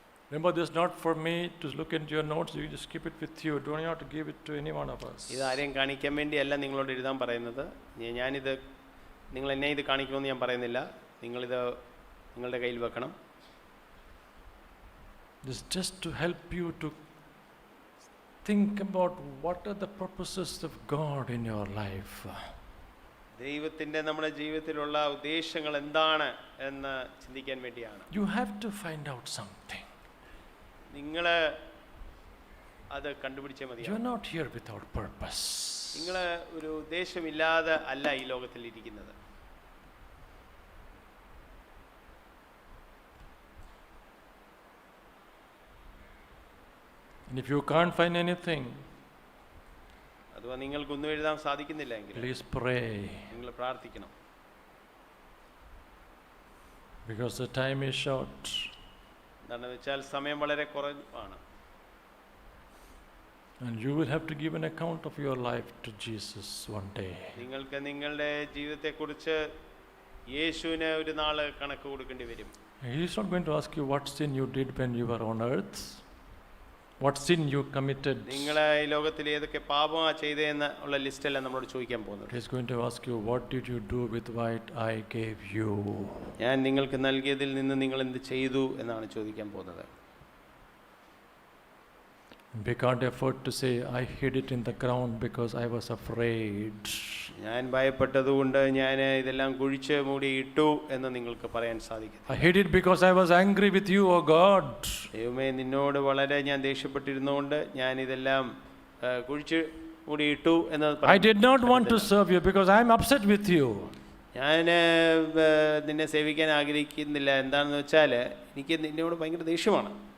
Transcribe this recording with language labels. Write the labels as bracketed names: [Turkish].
[English] Remember, this is not for me to look into your notes. You just keep it with you. Don't have to give it to any one of us. [Malayalam] ഇത് ആരെയും കാണിക്കാൻ വേണ്ടിയല്ല നിങ്ങളോട് എഴുതാൻ പറയുന്നത്. ഞാനിത് നിങ്ങൾ എന്നെ ഇത് കാണിക്കണമെന്ന് ഞാൻ പറയുന്നില്ല. നിങ്ങളിത് നിങ്ങളുടെ കയ്യിൽ വെക്കണം. [English] This is just to help you to think about what are the purposes of God in your life. [Malayalam] ദൈവത്തിൻ്റെ നമ്മുടെ ജീവിതത്തിലുള്ള ഉദ്ദേശങ്ങൾ എന്താണ് എന്ന് ചിന്തിക്കാൻ വേണ്ടിയാണ്. [English] You have to find out something. [Malayalam] നിങ്ങൾ അത് കണ്ടുപിടിച്ചേ മതി. [English] You are not here without purpose. [Malayalam] നിങ്ങൾ ഒരു ഉദ്ദേശമില്ലാതെ അല്ല ഈ ലോകത്തിൽ ഇരിക്കുന്നത്. [English] And if you can't find anything, [Malayalam] അഥവാ നിങ്ങൾക്കൊന്നും എഴുതാൻ സാധിക്കുന്നില്ല എങ്കിൽ [English] please pray. [Malayalam] നിങ്ങൾ പ്രാർത്ഥിക്കണം. [English] Because the time is short. [Malayalam] എന്താണെന്ന് വെച്ചാൽ സമയം വളരെ കുറവാണ്. [English] And you will have to give an account of your life to Jesus one day. [Malayalam] നിങ്ങൾക്ക് നിങ്ങളുടെ ജീവിതത്തെക്കുറിച്ച് യേശുവിന് ഒരു നാൾ കണക്ക് കൊടുക്കേണ്ടി വരും. [English] He is not going to ask you what sin you did when you were on earth, what sin you committed. [Malayalam] നിങ്ങൾ ഈ ലോകത്തിൽ ഏതൊക്കെ പാപമാ ചെയ്തതെന്ന് ഉള്ള ലിസ്റ്റല്ല നമ്മളോട് ചോദിക്കാൻ പോകുന്നത്. [English] He is going to ask you, what did you do with what I gave you? [Malayalam] ഞാൻ നിങ്ങൾക്ക് നൽകിയതിൽ നിന്ന് നിങ്ങൾ എന്ത് ചെയ്തു എന്നാണ് ചോദിക്കാൻ പോകുന്നത്. [English] We can't afford to say, I hid it in the ground because I was afraid. [Malayalam] ഞാൻ ഭയപ്പെട്ടതുകൊണ്ട് ഞാൻ ഇതെല്ലാം കുഴിച്ച് മൂടി ഇട്ടു എന്ന് നിങ്ങൾക്ക് പറയാൻ സാധിക്കും. [English] I hid it because I was angry with you, oh God. [Malayalam] ദൈവമേ, നിന്നോട് വളരെ ഞാൻ ദേഷ്യപ്പെട്ടിരുന്നുകൊണ്ട് ഞാൻ ഇതെല്ലാം കുഴിച്ച് മൂടി ഇട്ടു എന്ന്. [English] I did not want to serve you because I am upset with you. [Malayalam] ഞാൻ നിന്നെ സേവിക്കാൻ ആഗ്രഹിക്കുന്നില്ല. എന്താണെന്ന് വെച്ചാൽ എനിക്ക് നിന്നോട് ഭയങ്കര ദേഷ്യമാണ്.